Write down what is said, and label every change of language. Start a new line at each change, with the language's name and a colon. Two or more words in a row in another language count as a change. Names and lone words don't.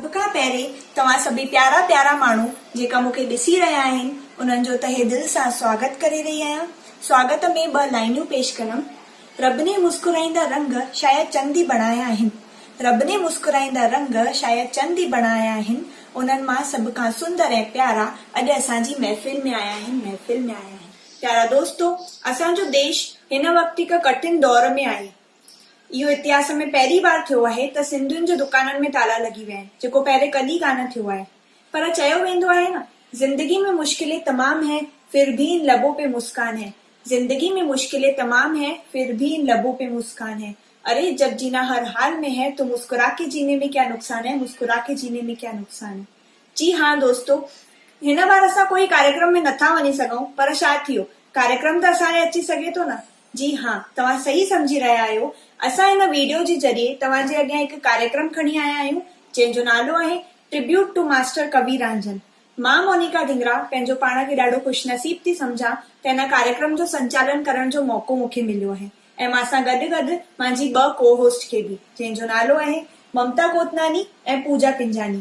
Sindhi: पहिरें तव्हां सभी प्यारा प्यारा माण्हू जेका मूंखे ॾिसी रहिया आहिनि उन्हनि जो तहे दिल सां स्वागत करे रही आहियां। स्वागत में ॿ लाइनूं पेश कंदमि। रब ने मुस्कुराईंदा रंग शायद चंद ई बणाया आहिनि। रब ने मुस्कुराईंदा रंग शायद चंद ई बणाया आहिनि। उन्हनि मां सभ खां सुंदर ऐं प्यारा अॼु असांजी महफ़िल में आया आहिनि। प्यारा दोस्तो, असांजो देश हिन वक़्त हिकु कठिन दौर में आहे। इहो इतिहास में पहिरीं बार थियो आहे त सिंधियुनि जे दुकाननि में ताला लॻी विया आहिनि, जेको पहिरें कॾहिं कान थियो आहे। पर चयो वेंदो आहे न,
Hindi: जिंदगी में मुश्किलें तमाम है फिर भी इन लबों पे मुस्कान है। जिंदगी में मुश्किलें तमाम है फिर भी इन लबों पे मुस्कान है। अरे जब जीना हर हाल में है तो मुस्कुरा के जीने में क्या नुकसान है, मुस्कुरा के जीने में क्या नुकसान है। जी हाँ दोस्तों,
Sindhi: हिन बार असां कोई कार्यक्रम में नथा वञी सघूं, पर छा थियो, कार्यक्रम त असां ॾे अची सघे थो न। जी हाँ, तव्हां सही समझी रहिया आहियो। असां हिन वीडियो जे ज़रिए तव्हांजे अॻियां हिकु कार्यक्रम खणी आया आहियूं जंहिंजो नालो आहे ट्रिब्यूट टू मास्टर कवि रांझन। मां मोनिका धिंगरा पंहिंजो पाण खे ॾाढो ख़ुशनसीब थी सम्झां त हिन कार्यक्रम जो संचालन करण जो मौक़ो मूंखे मिलियो आहे ऐं मां सां गॾु गॾु मुंहिंजी ॿ को होस्ट खे बि, जंहिंजो नालो आहे ममता कोतनानी ऐं पूजा पिंजानी।